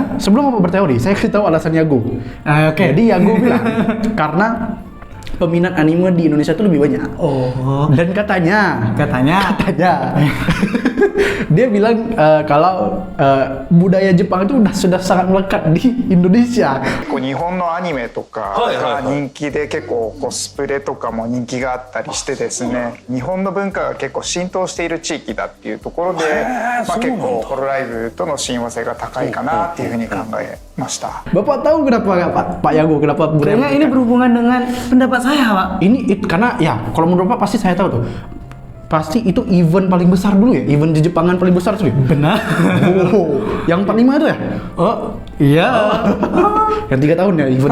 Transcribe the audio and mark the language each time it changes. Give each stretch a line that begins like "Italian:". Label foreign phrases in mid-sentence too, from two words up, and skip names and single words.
Indonesian: Sebelum Bapak berteori, saya kasih tahu alasan Yago. Oke. Jadi Yago bilang, karena peminat anime di Indonesia itu lebih banyak. Oh. Dan katanya dia bilang kalau budaya Jepang itu sudah sangat melekat di Indonesia.
Japanese: 結構日本のアニメとかが人気で結構コスプレとかも人気があったりしてですね、日本の文化が結構浸透している地域だっていうところで、結構ホロライブとの親和性が高いかなっていうふうに考えました。
Indonesian: Bapak tahu kenapa Pak Yago kenapa budaya Kayaknya ini melekat? berhubungan dengan pendapat saya Pak. Karena ya kalau menurut Bapak pasti saya tahu tuh. Pasti itu event paling besar dulu ya, event di Jepangan paling besar tuh. Benar. Oh, yang 45 itu ya? Oh iya. Yang 3 tahun ya eventnya.